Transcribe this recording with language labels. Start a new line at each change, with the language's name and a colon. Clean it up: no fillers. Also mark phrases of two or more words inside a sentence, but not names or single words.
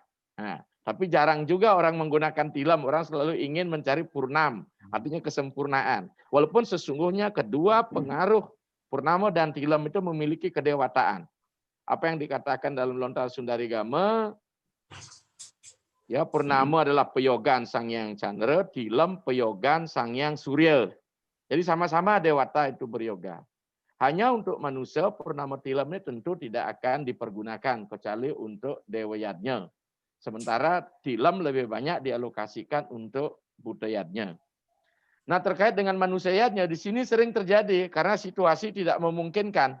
Indonesian: Nah, tapi jarang juga orang menggunakan tilam, orang selalu ingin mencari purnam, artinya kesempurnaan. Walaupun sesungguhnya kedua pengaruh purnama dan tilam itu memiliki kedewataan. Apa yang dikatakan dalam Lontar Sundarigama, ya purnama adalah peyogan Sang Hyang Chandra, tilam peyogan Sang Hyang Surya. Jadi sama-sama dewata itu beryoga. Hanya untuk manusia purnama tilam ini tentu tidak akan dipergunakan kecuali untuk Dewa Yadnya. Sementara tilam lebih banyak dialokasikan untuk budayatnya. Nah, terkait dengan manusia yadnya di sini sering terjadi karena situasi tidak memungkinkan.